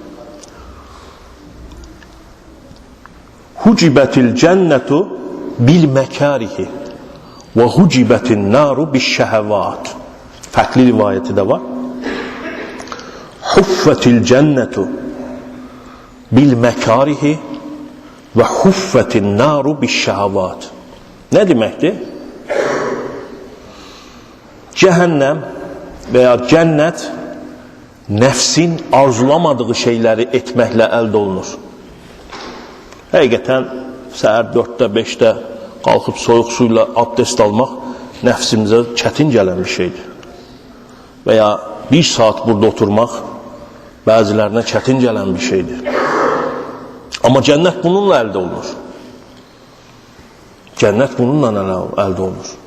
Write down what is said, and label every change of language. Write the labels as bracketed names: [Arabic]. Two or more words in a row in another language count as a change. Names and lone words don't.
[Arabic] حجبت الجنة بالمكاره وحجبت النار بالشهوات. [Azerbaijani] Fərqli rivayəti də var. [Arabic] حفت الجنة بالمكاره وحفت النار بالشهوات. [Turkish] Ne demekti? Cehennem veya cennet nefsin arzulamadığı şeyleri etmekle elde olunur. [Azerbaijani] Həqiqətən səhər 4-də, 5-də qalxıb soyuq suyla abdest almaq nəfsimizə çətin gələn bir şeydir. Və ya bir saat burada oturmaq bəzilərinə çətin gələn bir şeydir. Amma cənnət bununla əldə olunur. Cənnət bununla əldə olunur.